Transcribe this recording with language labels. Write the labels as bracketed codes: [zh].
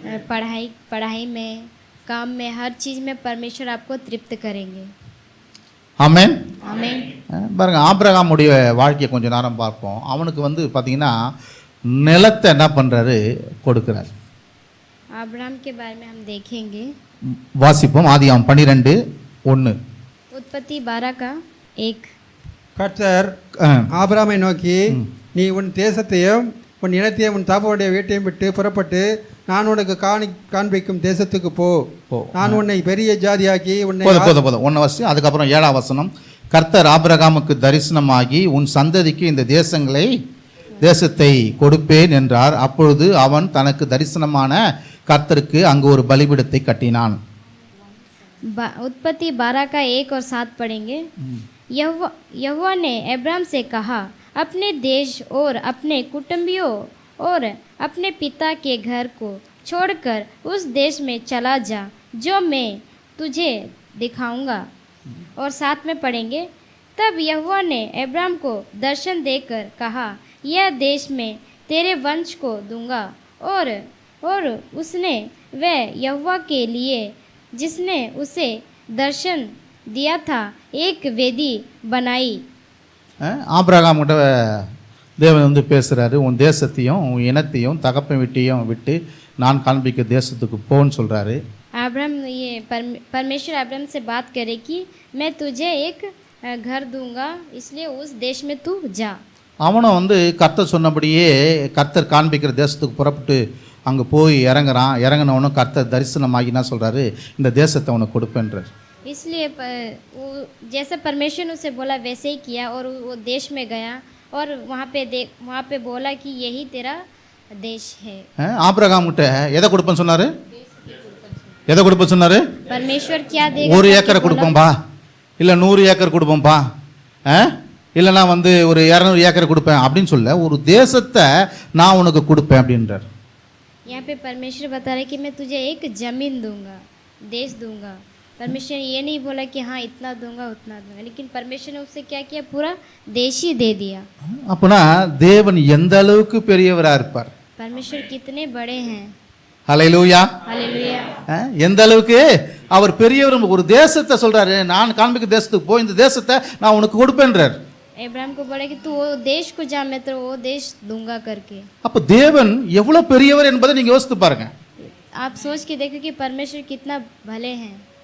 [hi] पढ़ाई में, काम में, हर चीज में परमेश्वर आपको तृप्त करेंगे। [ta] ஆமென். [hi] आमीन। [ta] பாருங்க, ஆபிரகாமுடைய வாழ்க்கையை கொஞ்ச நேரம் பார்ப்போம். அவனுக்கு வந்து பாத்தீங்கன்னா நிலத்தை என்ன பண்றாரு? கொடுக்கிறார். [hi] अब्राहम के बारे में हम देखेंगे। [ta] வாசிப்போம். ஆதியாகமம் 12:1. [hi] उत्पत्ति 12:1। [ta] கர்த்தர் ஆபிரகாமை நோக்கி, நீ உன் தேசத்தையும் உன் இனத்தையும் உன் தாப்பனுடைய வீட்டையும் விட்டு புறப்பட்டு நான் உனக்கு காண்பிக்கும் தேசத்துக்கு போ. நான் உன்னை பெரிய ஜாதியாக்கி உன்னை போதும் 1 வருஷம். அதுக்கப்புறம் 7ஆம் வசனம். கர்த்தர் ஆபிரகாமுக்கு தரிசனமாகி உன் சந்ததிக்கு இந்த தேசத்தை கொடுப்பேன் என்றார். அப்பொழுது அவன் தனக்கு தரிசனமான கர்த்தருக்கு அங்கு ஒரு பலிபீடத்தை கட்டினான். [hi] उत्पत्ति 12:1 और 7 पढ़ेंगे। यहोवा ने अब्राहम से कहा, अपने देश और अपने कुटुंबियों और अपने पिता के घर को छोड़कर उस देश में चला जा जो मैं तुझे दिखाऊंगा। और 7 में पढ़ेंगे, तब यहोवा ने अब्राहम को दर्शन देकर कहा, यह देश मैं तेरे वंश को दूंगा। और उसने वह यहोवा के लिए जिसने उसे दर्शन दिया था एक वेदी बनाई। [ta] ஆபிரகாம் கிட்ட தேவன் வந்து பேசுறாரு, உன் தேசத்தையும் உன் இனத்தையும் தகப்பன் வீட்டையும் விட்டு நான் காண்பிக்க தேசத்துக்கு போன்னு சொல்றாரு. [hi] अब्राहम ये परमेश्वर अब्राहम से बात करे कि मैं तुझे एक घर दूंगा, इसलिए उस देश में तू जा। [ta] அவனும் வந்து கர்த்தர் சொன்னபடியே கர்த்தர் காண்பிக்கிற தேசத்துக்கு புறப்பட்டு அங்கே போய் இறங்குறான். இறங்கினவனும் கர்த்தர் தரிசனமாகி என்ன சொல்றாரு? இந்த தேசத்தை அவனுக்கு கொடுப்பேன்றார். [hi] इसलिए जैसे परमेश्वर ने उसे बोला वैसे ही किया और वो देश में गया और वहाँ पे बोला कि यही तेरा देश है। [ta] ஆபிரகாம் கிட்ட எதை கொடுப்பேன்னு சொன்னாரு? எதை கொடுப்பேன்னு சொன்னாரு? [hi] परमेश्वर क्या देगा? [ta] 1 ஏக்கரை கொடுப்போம்பா, இல்லை 100 ஏக்கர் கொடுப்போம்பா, இல்லைனா வந்து ஒரு 200 ஏக்கர் கொடுப்பேன் அப்படின்னு சொல்ல, ஒரு தேசத்தை நான் உனக்கு கொடுப்பேன் அப்படின்றார். [hi] यहाँ पे परमेश्वर बता रहे कि मैं तुझे एक जमीन दूंगा, देश दूंगा। परमेश्वर ये नहीं बोला कि हाँ इतना दूंगा उतना दूंगा, लेकिन परमेश्वर ने उससे क्या किया? पूरा देश ही दे दिया। [ta] அப்பனா தேவன் எந்த அளவுக்கு பெரியவரா இருப்பார்? [hi] परमेश्वर कितने बड़े हैं। [ta] ஹல்லேலூயா, [hi] हालेलुया। [ta] எந்த அளவுக்கு அவர் பெரியவர். ஒரு தேசத்தை சொல்றாரு, நான் காண்பிக்க தேசத்துக்கு போய் இந்த தேசத்தை நான் உனக்கு கொடுப்பேன்றார். [hi] अब्राहम को बोला कि तू वो देश को जा, मैं तो वो देश दूंगा करके। [ta] அப்ப தேவன் எவ்வளவு பெரியவர் என்பதை நீங்க யோசித்து பாருங்க. [hi] आप सोच के देखो कि परमेश्वर कितना भले हैं।